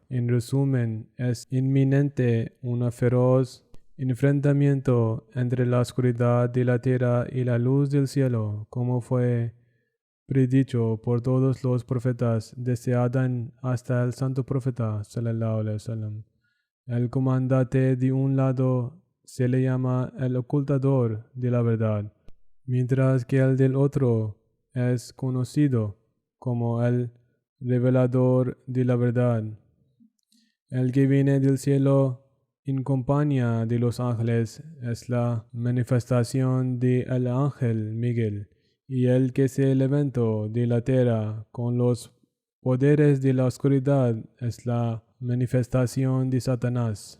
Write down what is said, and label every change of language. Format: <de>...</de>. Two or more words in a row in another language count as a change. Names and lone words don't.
<es>En resumen, es inminente una feroz enfrentamiento entre la oscuridad de la tierra y la luz del cielo, como fue predicho por todos los profetas desde Adán hasta el santo profeta</es> <ar>صلى الله عليه وسلم.</ar> <es>El comandante de un lado se le llama el ocultador de la verdad, mientras que el del otro es conocido como el revelador de la verdad. El que viene del cielo en compañía de los ángeles es la manifestación del ángel Miguel, y el que se levantó de la tierra con los poderes de la oscuridad es la manifestación de Satanás.</es>